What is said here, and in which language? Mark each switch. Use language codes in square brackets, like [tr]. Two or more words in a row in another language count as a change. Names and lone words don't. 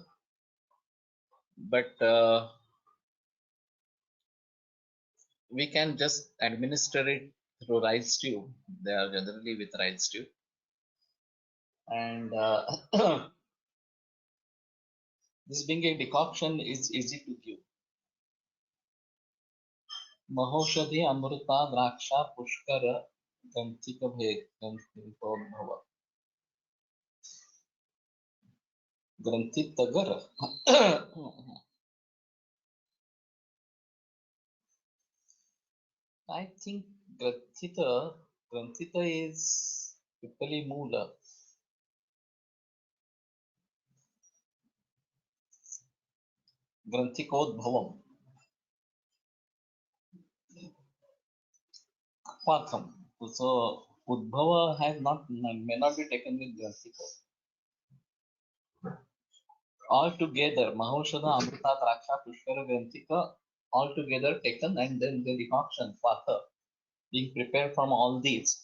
[en] But we can just administer it through rice tube. They are generally with rice tube. And this being a decoction is easy to give. Mahoshadhi, Amrita, Draksha, Pushkara, Gantika Bhed, Gantikobhava. Grantitagar. I think Grantita is Pipali Moola. Grantikodbhavam. Patham. So Udbhava may not be taken with Grantika. All together, Mahoshadha, Amrita, Draksha, Pushkara, Grantika, all together taken, and then the decoction, Patha, being prepared from all these.